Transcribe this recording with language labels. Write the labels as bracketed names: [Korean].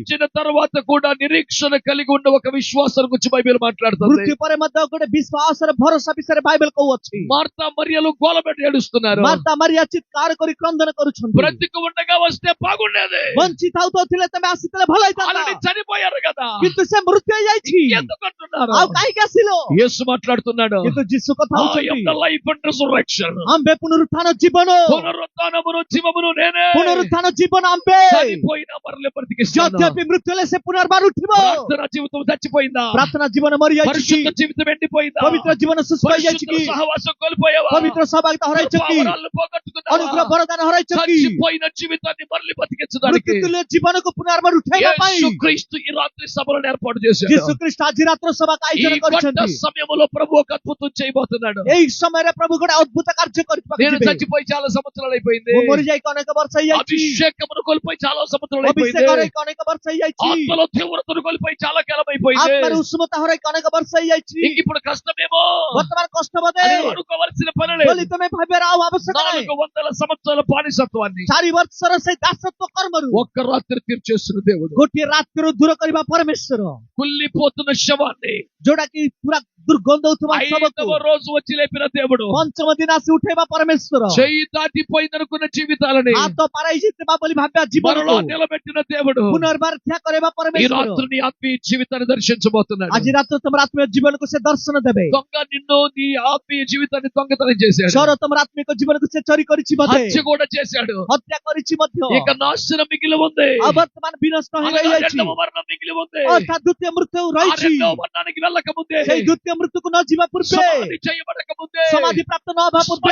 [Telugu] మరణించిన తర్వాత కూడా నిరీక్షణ కలిగి ఉన్న ఒక విశ్వాసం గురించి బైబిల్ మాట్లాడుతుంది [Odia] ମୃତ୍ୟୁ ପରେ ମଧ୍ୟ ଗୋଟେ ବିଶ୍ୱାସର ଭରସା ବିଷୟରେ ବାଇବେଲ କହୁଅଛି [Telugu] మార్తా మరియలు గోలబెట్టి ఏడుస్తున్నారు [Odia] ମାର୍ତା ମାରିଆ ଚିତ୍କାର କରି କ୍ରନ୍ଦନ କରୁଛନ୍ତି [Telugu] బ్రతికి ఉండగా వస్తే బాగుండేది [Odia] ବଞ୍ଚି ଥାଉ ଥାଉ ଥିଲେ ତମେ ଆସିଥିଲେ ଭଲ ହେଇଥାନ୍ତା [Telugu] ఆల్రెడీ చనిపోయారు కదా [Odia] କିନ୍ତୁ ସେ ମୃତ୍ୟୁ ହେଇଯାଇଛି [Telugu] ఎందుకు అంటున్నారు [Odia] ଆଉ କାହିଁକି ଆସିଲ [Telugu] యేసు మాట్లాడుతున్నాడు [Odia] କିନ୍ତୁ ଯୀଶୁ କଥା [English] I am [Odia] ହଉଛନ୍ତି [English] the life and resurrection. [Odia] ଆମ୍ଭେ [Telugu] పునరుత్థాన [Odia] ଜୀବନ [Telugu] పునరుత్థానమును జీవమును నేనే [Odia] పునరుత్థాన జୀବନ ଆମ୍ଭେ [Telugu] చనిపోయిన మరలే బ్రతికిస్తాను [Odia] ଯଦ୍ୟପି ମୃତ୍ୟୁ ହେଲେ ସେ ପୁନର୍ବାର ଉଠିବ [Telugu] ప్రార్థన జీవితం చచ్చిపోయిందా [Odia] ପ୍ରାର୍ଥନା ଜୀବନ ମରିଯାଇଛି କି [Telugu] పరిశుద్ధ జీవితం ఎండిపోయిందా [Odia] ପବିତ୍ର ଜୀବନ ଶୁଷ୍କ ହେଇଯାଇଛି [Telugu] పరిశుద్ధ [Odia] କି [Telugu] సహవాసం కోల్పోయావా [Odia] ପବିତ୍ର ସୌଭାଗ୍ୟ ହରାଇଛ କି [Telugu] పావరాలను పోగొట్టుకున్నావా [Odia] ଅନୁଗ୍ରହ ବରଦାନ ହରାଇଛ କି [Telugu] చచ్చిపోయిన జీవితాన్ని మరలి బతికించడానికి [Odia] ମୃତ୍ୟୁ ତୁଲ୍ୟ ଜୀବନକୁ ପୁନର୍ବାର ଉଠାଇବା ପାଇଁ [Telugu] యేసు క్రీస్తు ఈ రాత్రి సభలను ఏర్పాటు చేశాడు [Odia] ଯୀଶୁ ଖ୍ରୀଷ୍ଟ ଆଜି ରାତ୍ର ସଭାକୁ [Telugu] ఈ [Odia] ଆୟୋଜନ [Telugu] గంట [Odia] କରିଛନ୍ତି [Telugu] సమయంలో ప్రభు ఒక అద్భుతం చేయబోతున్నాడు [Odia] ଏଇ ସମୟରେ ପ୍ରଭୁ ଗୋଟେ ଅଦ୍ଭୁତ କାର୍ଯ୍ୟ କରିବାକୁ [Telugu] నేను [Odia] ଯିବେ [Telugu] చచ్చిపోయి చాలా సంవత్సరాలు అయిపోయింది [Odia] ମୁଁ ମରିଯାଇକି ଅନେକ ବର୍ଷ ହେଇଯାଇଛି [Telugu] అభిషేకమును కోల్పోయి చాలా సంవత్సరాలు అయిపోయింది [Odia] ଅଭିଷେକ ହରାଇକି ଅନେକ ବର୍ଷ ହେଇଯାଇଛି [Telugu] ఆత్మలో తీవ్రతను కోల్పోయి చాలా కాలం అయిపోయింది [Odia] ఆత్మର ଉଷ୍ମତା ହରାଇକି ଅନେକ ବର୍ଷ ହେଇଯାଇଛି [Telugu] ఇంక ఇప్పుడు కష్టమేమో [Odia] ବର୍ତ୍ତମାନ କଷ୍ଟ ବୋଧେ [Telugu] అని అనుకోవలసిన పని లేదు [Odia] ବୋଲି ତମେ ଭାବିବାର ଆଉ ଆବଶ୍ୟକ ନାହିଁ [Telugu] 400 సంవత్సరాల బానిసత్వాన్ని [Odia] 4 ବର୍ଷର ସେଇ ଦାସତ୍ୱ କର୍ମରୁ [Telugu] ఒక్క రాత్రి తీర్చేస్తున్న దేవుడు [Odia] ଗୋଟିଏ ରାତିରୁ ଦୂର କରିବା ପରମେଶ୍ୱର [Telugu] కుళ్ళిపోతున్న శవాన్ని [Odia] ଯୋଉଟା କି ପୁରା ଦୁର୍ଗନ୍ଧ ହଉଥିବା ଶବକୁ [Telugu] 5వ రోజు వచ్చి లేపిన దేవుడు [Odia] ପଞ୍ଚମ ଦିନ ଆସି ଉଠେଇବା ପରମେଶ୍ୱର [Telugu] చెయ్యి దాటిపోయిందనుకున్న జీవితాలని [Odia] ହାତ ପାରାଇ ଯାଇଥିବା ବୋଲି ଭାବିବା [Telugu] మరలా [Odia] ଜୀବନକୁ [Telugu] నిలబెట్టిన దేవుడు [Odia] ପୁନର୍ବାର ଠିଆ କରିବା [Telugu] ఈ [Odia] ପରମେଶ୍ୱର [Telugu] రాత్రి నీ ఆత్మీయ జీవితాన్ని దర్శించబోతున్నాడు [Odia] ଆଜି ରାତ୍ର ତମର ଆତ୍ମୀୟ ଜୀବନକୁ ସେ ଦର୍ଶନ ଦେବେ [Telugu] దొంగ నిన్ను నీ ఆత్మీయ జీవితాన్ని దొంగతనం చేశాడు [Odia] ଚୋର ତମର ଆତ୍ମିକ ଜୀବନକୁ ସେ ଚୋରି କରିଛି ବୋଧେ [Telugu] హత్య కూడా చేశాడు [Odia] ହତ୍ୟା କରିଛି ମଧ୍ୟ [Telugu] ఇక నాశనం మిగిలి ఉంది [Odia] ଆଉ ବର୍ତ୍ତମାନ ବିନଷ୍ଟ [Telugu] అనగా [Odia] ହେଇଯାଇଛି [Telugu] రెండవ మరణం మిగిలి ఉంది [Odia] ଅର୍ଥାତ୍ ଦ୍ୱିତୀୟ ମୃତ୍ୟୁ [Telugu] ఆ [Odia] ରହିଛି [Telugu] రెండవ మరణానికి వెళ్ళక ముందే [Odia] ସେଇ ଦ୍ୱିତୀୟ ମୃତ୍ୟୁକୁ ନ ଯିବା ପୂର୍ବେ [Telugu] సమాధి చేయబడక ముందే [Odia] ସମାଧି ପ୍ରାପ୍ତ ନ ହେବା ପୂର୍ବେ